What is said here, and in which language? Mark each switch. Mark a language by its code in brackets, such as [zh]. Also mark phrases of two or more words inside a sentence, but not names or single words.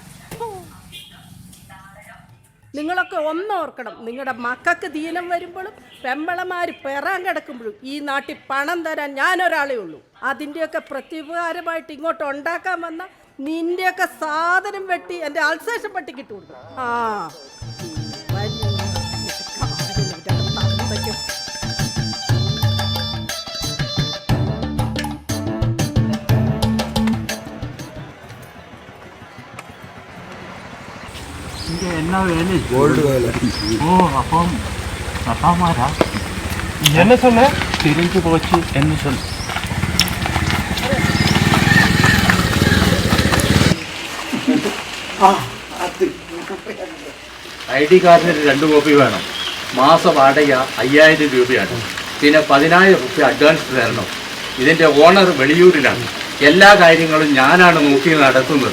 [ml] നിങ്ങളൊക്കെ ഒന്നോർക്കണം, നിങ്ങളുടെ മക്കൾക്ക് ദീനം വരുമ്പോഴും പെമ്പളമാര് പെറാൻ കിടക്കുമ്പോഴും ഈ നാട്ടിൽ പണം തരാൻ ഞാനൊരാളേ ഉള്ളൂ. അതിൻ്റെയൊക്കെ പ്രത്യുപകാരമായിട്ട് ഇങ്ങോട്ട് ഉണ്ടാക്കാൻ വന്ന നിന്റെയൊക്കെ സാധനം വെട്ടി എൻ്റെ അൾസേഷൻ പട്ടി കിട്ടുള്ളൂ. ആ [ta] என்ன வேலை? கோல்டு வேலை. ஓ, அப்பம் அப்பாமாரா? என்ன சொன்ன? தெரிஞ்சு போச்சு. என்ன சொன்ன? [en] I D card [ml] 2 കോപ്പി വേണം. മാസ വാടക 5000 രൂപയാണ്. പിന്നെ 10000 രൂപ അഡ്വാൻസ് തരണം. ഇതിൻ്റെ ഓണർ വെളിയൂരിലാണ്. എല്ലാ കാര്യങ്ങളും ഞാനാണ് നോക്കി നടത്തുന്നത്.